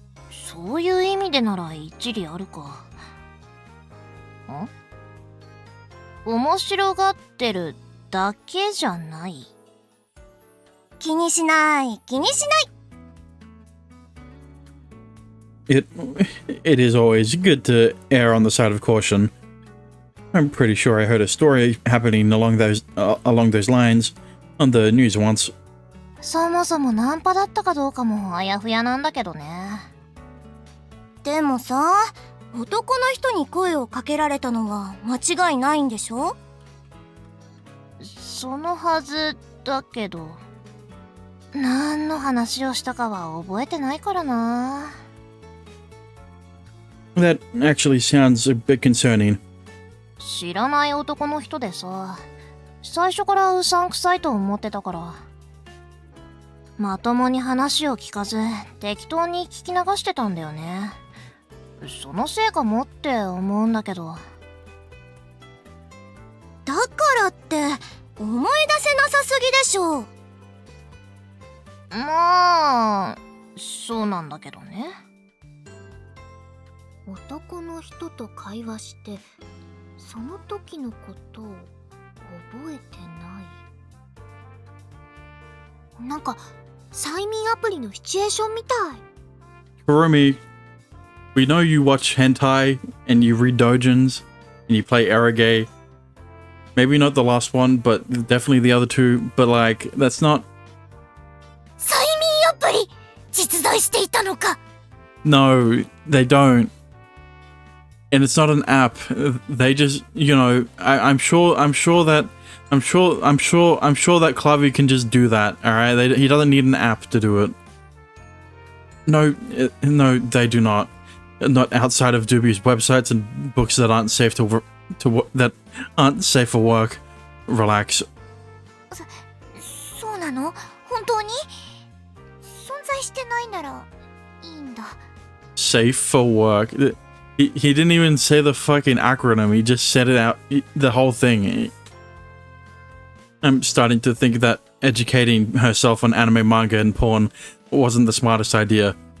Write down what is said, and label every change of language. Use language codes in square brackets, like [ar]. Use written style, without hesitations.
[ja] そういう意味でなら一理あるか。面白がってるだけじゃない。気にしない、気にしない。 [en] It is always good to err on the side of caution. I'm pretty sure I heard a story happening along those lines on the news once. [ja] そもそもナンパだったかどうかもあやふやなんだけどね。でもさ、男の人に声をかけられたのは間違いないんでしょ？そのはずだけど、何の話をしたかは覚えてないからな。 [en] That actually sounds a bit concerning. [ja] 知らない男の人でさ、最初からうさんくさいと思ってたから、まともに話を聞かず適当に聞き流してたんだよね。そのせいかもって思うんだけど。だからって思い出せなさすぎでしょ。まあそうなんだけどね。男の人と会話してその時のことを覚えてない。なんか催眠アプリのシチュエーションみたい。 [en] Kurumi, we know you watch hentai and you read doujins and you play arrogate. Maybe not the last one, but definitely the other two. But like, that's not. [ja] 催眠アプリ実在していたのか。 [en] No, they don't. And it's not an app. They just, you know, I'm sure that Klavi can just do that. All right, he doesn't need an app to do it. No, they do not. Not outside of dubious websites and books that aren't safe that aren't safe for work. Relax. [ja] そうなの？本当に？存在してないならいいんだ。 [en] Safe for work. He didn't even say the fucking acronym. He just said it out. The whole thing. I'm starting to think that educating herself on anime, manga, and porn wasn't the smartest idea.